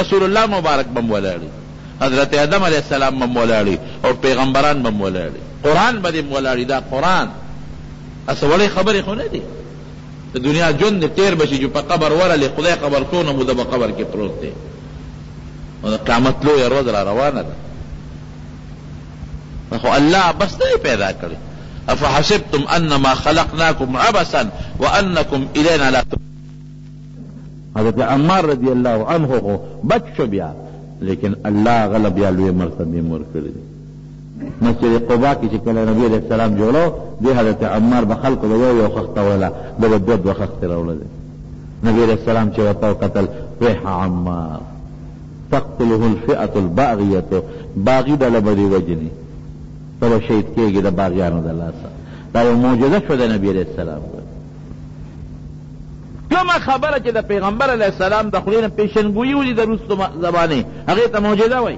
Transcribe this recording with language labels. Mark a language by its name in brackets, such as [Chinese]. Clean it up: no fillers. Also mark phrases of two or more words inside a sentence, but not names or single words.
[Pashto] رسول الله مبارک به م ولاړي، حضرت آدم علیه السلام به م ولاړي، او پیغمبران به م ولاړي، قرآن به دې م ولاړي. دا قرآن اسه وړې خبرې خو نه دي. د دنیا ژوند دې تېر بشي چې په قبر ورلې خدای خبر څونه موده به قبر کې پروت دی، او د قیامت لویه ورځ را روانه ده. خو الله بس نه پیدا کړي. [Arabic] افحسبتم انما خلقناکم عبثا وانکم الینا لا ترجعون. [Pashto] حضرت عمار رضی الله عنه خو بچ شو بیا، لیکن الله غله بیا لویه مرتبې م ورکړې دي. مسجد قبا کې چې کله نبي علیه السلام جوړو دې حضرت عمار به خلکو به یو خښته وله، ده به دوه خښتې راوړلې. نبي علیه السلام چې ورته وکتل [Arabic] ویح عمار تقتله الفئة الباغیة، [Pashto] باغی ډله به دې وجني، ته به شهید کېږي د باغیانو د لاسه. دا یو معجزه شوه د نبي علیه السلام. کومه خبره چې د پیغمبر علیه السلام د خولې نه پیشنګویي ولي د روستو زمانې، هغې ته معجزه وایي.